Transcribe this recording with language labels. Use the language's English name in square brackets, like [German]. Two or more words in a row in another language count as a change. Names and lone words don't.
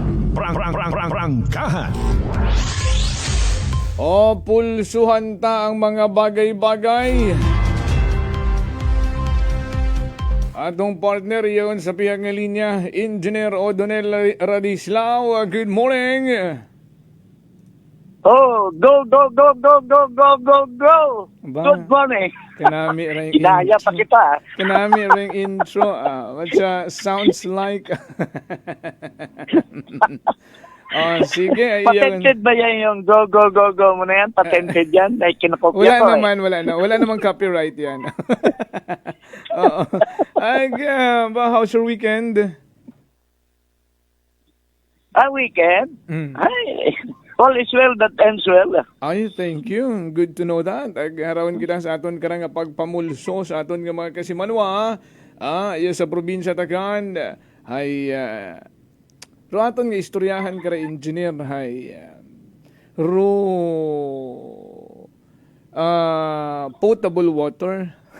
[Hiligaynon] Prangkahan. O pulsuhan ta ang mga bagay-bagay. Atong partner yun sa pihak ng linya, Engineer Odonel Radislao. [English] Good morning. Oh, go, go, go, go, go, go, go, go. Ba? Good morning. [Hiligaynon] Kanami ring Inaya pa kita. Kanami ring intro. [English] Which sounds like... [Filipino] sige. Patented ba yan yung [English] go, go, go, go [Filipino] mo na yan? Patented yan? Ay, kinakopya ko Wala namang copyright yan. Oo. [English] How's your weekend? Weekend? Mm. Ay, all is well that ends well. Ay, thank you. Good to know that. [Hiligaynon] Arawin kita sa aton karang pagpamulso sa aton nga mga kasimanwa. Iya sa probinsya Tagan. Ay, ro aton nga istoryahan kara engineer. [English] Ay, potable water.